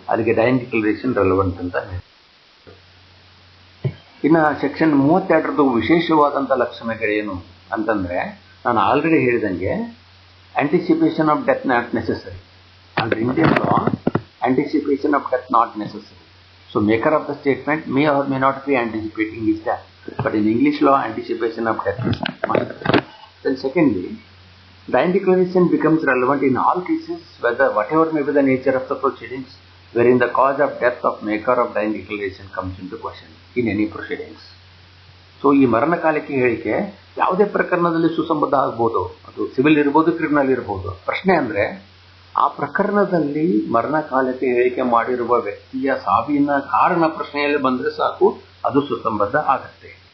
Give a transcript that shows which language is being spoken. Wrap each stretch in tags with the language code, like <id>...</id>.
<kn>ಅದಕ್ಕೆ</kn> <en>dying declaration relevant</en> <kn>ಅಂತ ಹೇಳಿತು. ಇನ್ನು ಸೆಕ್ಷನ್ 32ರದ್ದು ವಿಶೇಷವಾದಂಥ ಲಕ್ಷಣಗಳೇನು ಅಂತಂದರೆ, ನಾನು ಆಲ್ರೆಡಿ ಹೇಳಿದಂಗೆ</kn> <en>Anticipation of death not necessary. Under Indian law, anticipation of death not necessary. So maker of the statement may or may not be anticipating his death. But in English law, anticipation of death is must. Then secondly, dying declaration becomes relevant in all cases whatever may be the nature of the proceedings wherein the cause of death of maker of dying declaration comes into question in any proceedings.</en> <kn>So ಈ ಮರಣಕಾಲಿಕೆ ಹೇಳಿಕೆ ಯಾವುದೇ ಪ್ರಕರಣದಲ್ಲಿ ಸುಸಂಬದ್ಧ ಆಗ್ಬೋದು. ಅದು civil ಇರ್ಬೋದು, criminal ಇರ್ಬೋದು. ಪ್ರಶ್ನೆ ಅಂದರೆ, ಆ ಪ್ರಕರಣದಲ್ಲಿ ಮರಣಕಾಲಿಕೆ ಹೇಳಿಕೆ ಮಾಡಿರುವ ವ್ಯಕ್ತಿಯ ಸಾವಿನ ಕಾರಣ ಪ್ರಶ್ನೆಯಲ್ಲಿ ಬಂದರೆ ಸಾಕು, ಅದು ಸುಸಂಬದ್ಧ ಆಗತ್ತೆ.</kn>